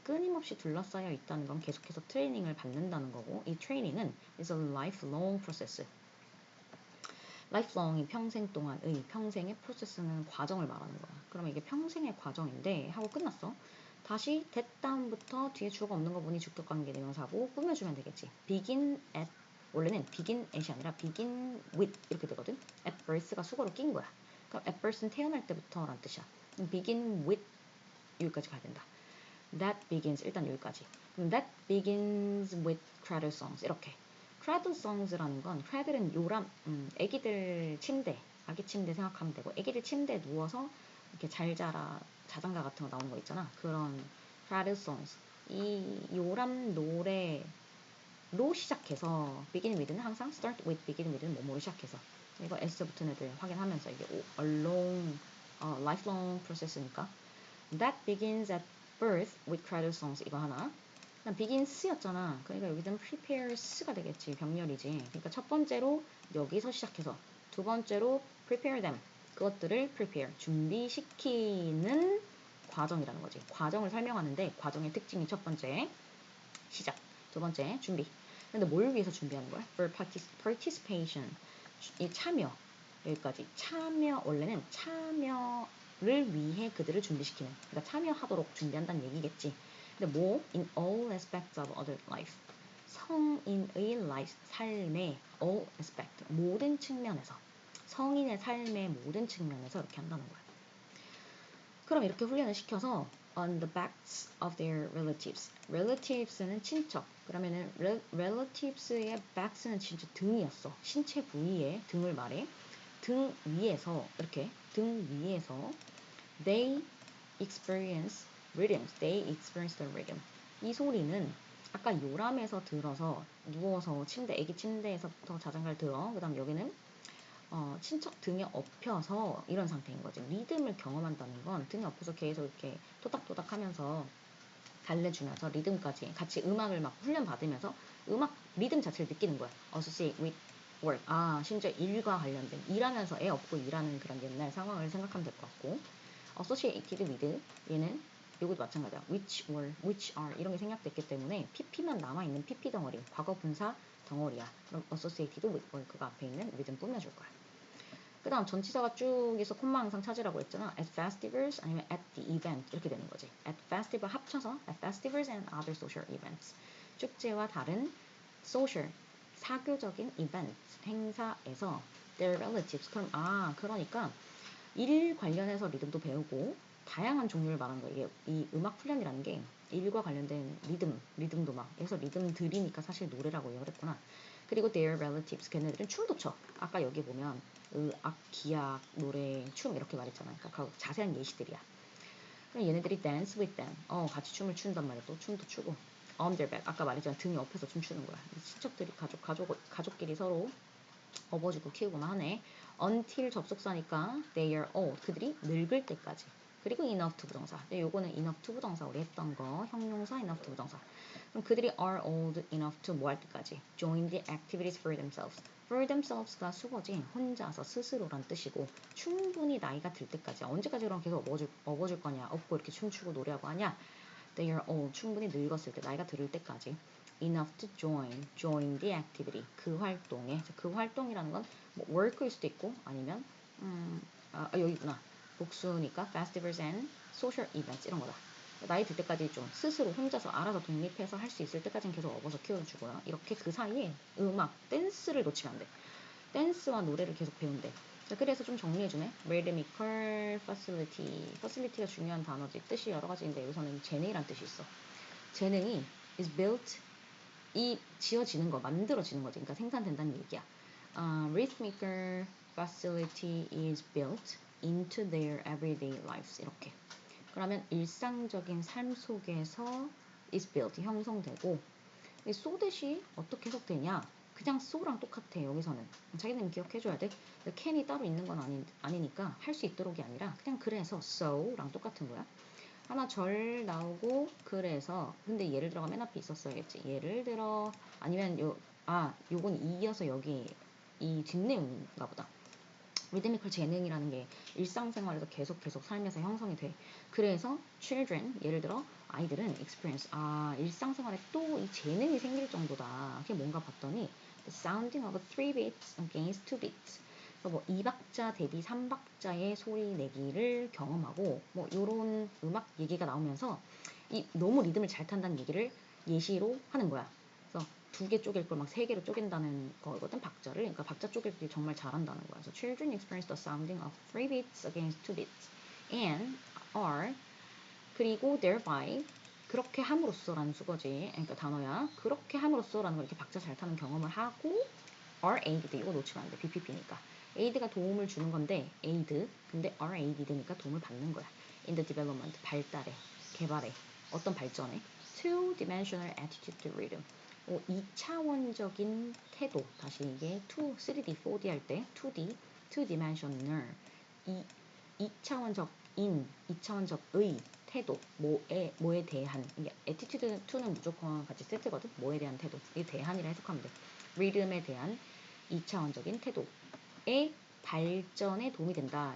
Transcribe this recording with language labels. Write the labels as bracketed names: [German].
[Korean] 끊임없이 둘러싸여 있다는 건 계속해서 트레이닝을 받는다는 거고 이 트레이닝은 [English] is a lifelong process. [Korean] lifelong이 평생 동안의 평생의 프로세스는 과정을 말하는 거야. 그러면 이게 평생의 과정인데 하고 끝났어. 다시 that 다음부터 뒤에 주어가 없는 거 보니 주격관계 대명사고 꾸며주면 되겠지. begin at 원래는 begin at이 아니라 begin with 이렇게 되거든. at birth가 수거로 낀 거야. 그럼 at birth는 태어날 때부터란 뜻이야. begin with 여기까지 가야 된다. [English] That begins [Korean] 일단 여기까지. [English] That begins with cradle songs 이렇게. [Korean] cradle songs라는 건 cradle은 요람 애기들 침대 아기 침대 생각하면 되고 애기들 침대에 누워서 이렇게 잘 자라 자장가 같은 거 나오는 거 있잖아. 그런 cradle songs 이 요람 노래로 시작해서 begin with는 항상 start with begin with는 뭐뭐로 시작해서 이거 S 붙은 애들 확인하면서 이게 a long lifelong process니까 [English] that begins at birth with cradle songs [Korean] 이거 하나. 그다음 begins였잖아. 그러니까 여기는 prepares가 되겠지. 병렬이지. 그러니까 첫 번째로 여기서 시작해서 두 번째로 prepare them 그것들을 prepare 준비시키는 과정이라는 거지. 과정을 설명하는데 과정의 특징이 첫 번째 시작, 두 번째 준비. 근데 뭘 위해서 준비하는 거야? For participation 이 참여 여기까지 참여 원래는 참여를 위해 그들을 준비시키는 그러니까 참여하도록 준비한다는 얘기겠지. 근데 뭐 [English] in all aspects of adult life [Korean] 성인의 life 삶의 all aspect 모든 측면에서 성인의 삶의 모든 측면에서 이렇게 한다는 거야. 그럼 이렇게 훈련을 시켜서 [English] on the backs of their relatives. [Korean] relatives는 친척. 그러면은 relatives의 backs는 진짜 등이었어. 신체 부위의 등을 말해. 등 위에서 이렇게 등 위에서 [English] they experience rhythms. They experience the rhythm. [Korean] 이 소리는 아까 요람에서 들어서 누워서 침대 애기 침대에서부터 자장가를 들어. 그다음 여기는 친척 등에 엎혀서 이런 상태인 거지. 리듬을 경험한다는 건 등에 엎어서 계속 이렇게 토닥토닥 하면서 달래주면서 리듬까지 같이 음악을 막 훈련받으면서 음악 리듬 자체를 느끼는 거야. [English] associate with work. [Korean] 심지어 일과 관련된 일하면서 애 업고 일하는 그런 옛날 상황을 생각하면 될 것 같고 associated with 얘는 요것도 마찬가지야. which were, which are 이런 게 생략됐기 때문에 pp만 남아있는 pp 덩어리 과거 분사 덩어리야. 그럼 associated with work가 앞에 있는 리듬 꾸며줄 거야. 그 다음 전치사가 쭉 있어 콤마 항상 찾으라고 했잖아. [English] at festivals 아니면 at the event [Korean] 이렇게 되는 거지. at festival 합쳐서 [English] at festivals and other social events [Korean] 축제와 다른 social 사교적인 events 행사에서 their relatives 그럼 그러니까 일 관련해서 리듬도 배우고 다양한 종류를 말하는 거예요. 이 음악 훈련이라는 게 일과 관련된 리듬도 막 그래서 리듬들이니까 사실 노래라고 얘기를 했구나. 그리고 their relatives 걔네들은 춤도 춰. 아까 여기 보면 악, 기악, 노래, 춤 이렇게 말했잖아. 그러니까 자세한 예시들이야. 그럼 얘네들이 [English] dance with them. [Korean] 같이 춤을 춘단 말이야. 또 춤도 추고. [English] on their back. [Korean] 아까 말했잖아. 등 옆에서 춤추는 거야. 친척들이 가족끼리 서로 업어주고 키우고만 하네. [English] until [Korean] 접속사니까 [English] they are old. [Korean] 그들이 늙을 때까지. 그리고 enough to 부정사. 근데 요거는 enough to 부정사 우리 했던 거 형용사 enough to 부정사. 그럼 그들이 [English] are old enough to [Korean] 뭐 할 때까지? [English] join the activities for themselves. [Korean] for themselves가 수거지 혼자서 스스로란 뜻이고 충분히 나이가 들 때까지 언제까지 그럼 계속 업어줄 거냐 업고 이렇게 춤추고 노래하고 하냐 they are old 충분히 늙었을 때 나이가 들을 때까지 [English] enough to join the activity [Korean] 그 활동에 그 활동이라는 건 뭐 work일 수도 있고 아니면 여기구나 복수니까 festivals and social events 이런 거다. 나이 들 때까지 좀 스스로 혼자서 알아서 독립해서 할 수 있을 때까지는 계속 업어서 키워주고요. 이렇게 그 사이에 음악, 댄스를 놓치면 안 돼. 댄스와 노래를 계속 배운대. 자, 그래서 좀 정리해주네. rhythmical facility. facility가 중요한 단어지. 뜻이 여러 가지인데 여기서는 재능이란 뜻이 있어. 재능이 is built, 이 지어지는 거, 만들어지는 거지. 그러니까 생산된다는 얘기야. [English] rhythmical facility is built into their everyday lives. [Korean] 이렇게. 그러면 일상적인 삶 속에서 is built, 형성되고, 이 so that이 어떻게 해석되냐? 그냥 so랑 똑같아, 여기서는. 자기는 기억해줘야 돼. can이 따로 있는 건 아니니까 할 수 있도록이 아니라 그냥 그래서 so랑 똑같은 거야. 하나 절 나오고 그래서, 근데 예를 들어가 맨 앞에 있었어야겠지. 예를 들어, 아니면 요건 이어서 여기 이 뒷내용인가 보다. 리드미컬 재능이라는 게 일상생활에서 계속 삶에서 형성이 돼. 그래서 children, 예를 들어 아이들은 experience, 일상생활에 또 이 재능이 생길 정도다. 그게 뭔가 봤더니 [English] the sounding of 3 beats against 2 beats. [Korean] 뭐 2박자 대비 3박자의 소리 내기를 경험하고 뭐 요런 음악 얘기가 나오면서 이 너무 리듬을 잘 탄다는 얘기를 예시로 하는 거야. 그래서 2개 쪼갤 걸 막 3개로 쪼갠다는 거거든, 박자를. 그러니까 박자 쪼갤 때 정말 잘한다는 거야. [English] 그래서 children experience the sounding of 3 beats against 2 beats and are, 그리고 thereby, [Korean] 그렇게 함으로써라는 수거지. 그러니까 단어야. 그렇게 함으로써라는 걸 이렇게 박자 잘 타는 경험을 하고 [English] are aided, [Korean] 이거 놓치면 안 돼. BPP니까. aid가 도움을 주는 건데 aid, 근데 are aided니까 도움을 받는 거야. in the development, 발달에, 개발에, 어떤 발전에. [English] two-dimensional attitude to rhythm. [Korean] 2차원적인 태도, 다시 이게 2, 3D, 4D 할 때 2D, two-dimensional, 2차원적인, 2차원적의 태도, 뭐에 대한, 이게 attitude to는 무조건 같이 세트거든. 뭐에 대한 태도, 이 대한이라 해석하면 돼. 리듬에 대한 2차원적인 태도의 발전에 도움이 된다.